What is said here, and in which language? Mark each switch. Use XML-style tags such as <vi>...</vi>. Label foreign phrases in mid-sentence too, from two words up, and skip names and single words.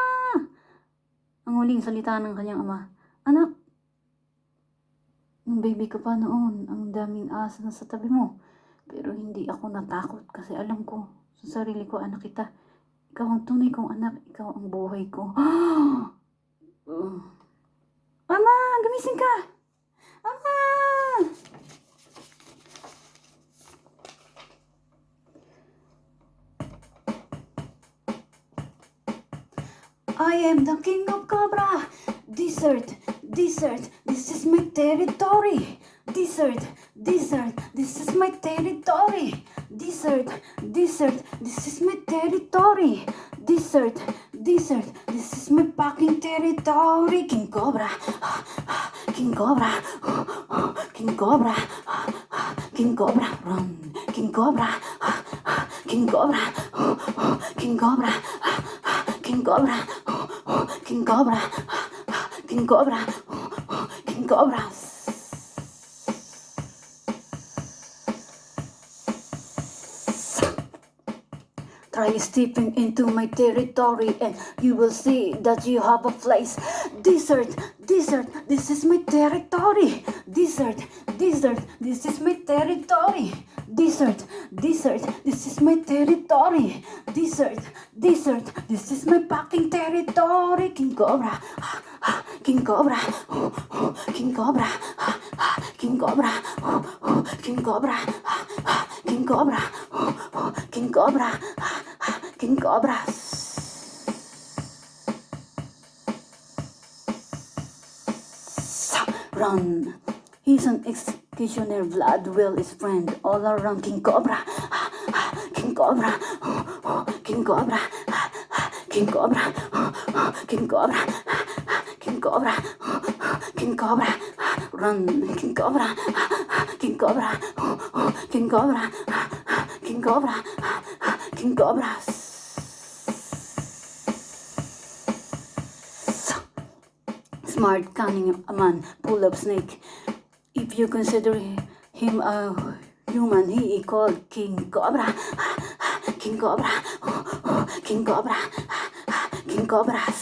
<tl>Ang huling salita ng kanyang ama. Anak, nung baby ka pa noon, ang daming asa na sa tabi mo. Pero hindi ako natakot kasi alam ko sa sarili ko, anak kita. Ikaw ang tunay kong anak. Ikaw ang buhay ko. Ama, gumising ka! Ama!</tl> <en>I am the king of Cobra. Desert, desert, this is my territory. Desert, desert, this is my territory. Desert, desert, this is my territory. Desert, desert, this is my fucking territory. King Cobra, King Cobra, King Cobra, King Cobra, run. King Cobra, King Cobra, King Cobra, King Cobra, King Cobra, King Cobra, King Cobra. Try stepping into my territory and you will see that you have a place. Desert, desert, this is my territory. Desert, desert, this is my territory. Desert, desert, this is my territory. Desert, desert, this is my fucking territory. King Cobra, King Cobra, King Cobra, King Cobra, King Cobra, King Cobra, King Cobra, King Cobra. Run. He's an executioner. Vlad will his friend all around. King Cobra, King Cobra, King Cobra, King Cobra, King Cobra, King Cobra, King Cobra. Run, King Cobra, King Cobra, King Cobra, King Cobra, King Cobra. Smart, cunning man, full of snake. If you consider him a human, he is called King Cobra. King Cobra, King Cobra, King Cobra.</en>